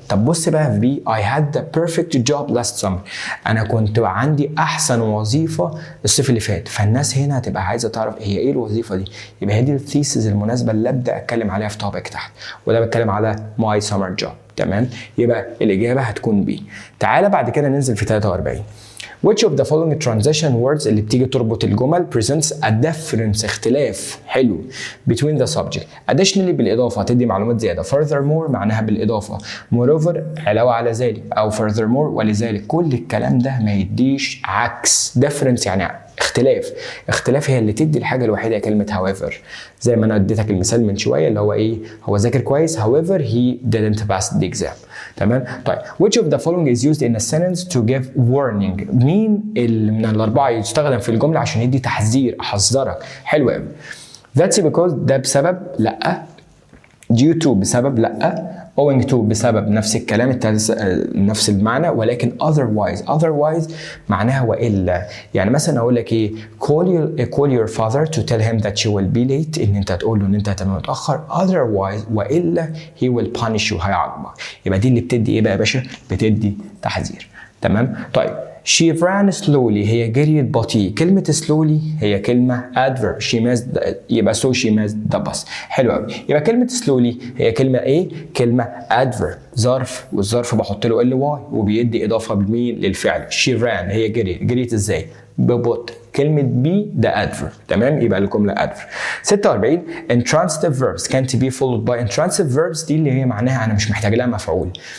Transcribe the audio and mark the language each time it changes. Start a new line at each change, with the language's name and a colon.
Arabic: طب بص بقى في بي
English: I had the perfect job last summer،
Arabic: انا كنت عندي احسن وظيفه الصيف اللي فات، فالناس هنا هتبقى عايزه تعرف هي ايه الوظيفه دي، يبقى هي دي الثيسز المناسبه اللي ابدا اتكلم عليها في توبيك تحت، وده بتكلم على
English: my summer job.
Arabic: تمام. يبقى الاجابه هتكون بي. تعالى بعد كده ننزل في 43.
English: Which of the following transition words
Arabic: اللي بتيجي تربط الجمل
English: presents a difference،
Arabic: اختلاف حلو
English: between the subject.
Arabic: Additionally بالإضافة تدي معلومات زيادة. Furthermore معناها بالإضافة. Moreover علاوة على ذلك، أو furthermore ولذلك. كل الكلام ده ما يديش عكس. difference يعني اختلاف هي اللي تدي الحاجة الوحيدة كلمة however، زي ما أنا اديتك المثال من شوية اللي هو إيه؟ هو ذاكر كويس
English: however he didn't pass the exam.
Arabic: تمام. طيب
English: which of the following is used in a sentence to give warning؟
Arabic: مين من الأربعة يستخدم في الجملة عشان يدي تحذير، أحذرك؟ حلو قوي.
English: That's because
Arabic: ده بسبب لأ، due to بسبب لأ، owing to بسبب نفس الكلام نفس المعنى، ولكن otherwise معناها وإلا. يعني مثلا أقول لك إيه؟
English: call your father to tell him that you will be late،
Arabic: إن أنت تقول له إن أنت هتبقى متأخر. otherwise وإلا
English: he will punish you،
Arabic: هيعاقبك. يبقى دي اللي بتدي إيه بقى يا باشا؟ بتدي تحذير. تمام. طيب
English: she ran slowly
Arabic: هي جريت بطيء. كلمة slowly هي كلمة adverb.
English: she missed يبقى so she missed the bus.
Arabic: حلو قوي. يبقى كلمة slowly هي كلمة ايه؟ كلمة adverb ظرف، والظرف بحط له ly وبيدي إضافة بمين؟ للفعل.
English: she ran
Arabic: هي جريت ازاي؟ ببطء. كلمة be ده adverb. تمام؟ يبقى الجملة adverb. 46
English: intransitive verbs can't be followed by intransitive verbs
Arabic: دي اللي هي معناها أنا مش محتاج لها مفعول.